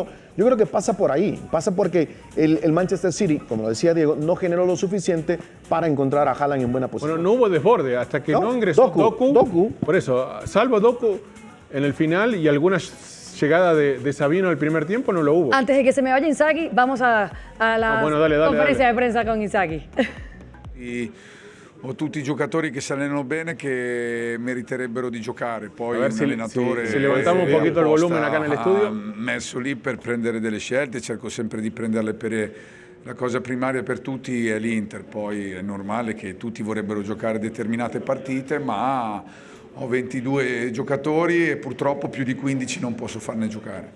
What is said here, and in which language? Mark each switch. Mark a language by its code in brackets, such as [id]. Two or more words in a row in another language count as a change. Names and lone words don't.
[es] Yo creo que pasa por ahí, pasa porque el Manchester City, como lo decía Diego, no generó lo suficiente para encontrar a Haaland en buena posición. Bueno, no hubo desborde hasta que no ingresó Doku. Por eso, salvo Doku en el final y alguna llegada de Sabino el primer tiempo, no lo hubo. Antes de que se me vaya Inzaghi, vamos a la conferencia de prensa con Inzaghi. [it] Ho tutti i giocatori che si allenano bene che meriterebbero di giocare. Poi [es] a ver [it] un allenatore [es] si levantamos un poquito el volumen acá en el estudio. [it] Messo lì per prendere delle scelte, cerco sempre di prenderle per la cosa primaria per tutti è l'Inter, poi è normale che tutti vorrebbero giocare determinate partite, ma ho 22 giocatori e purtroppo più di 15 non posso farne giocare.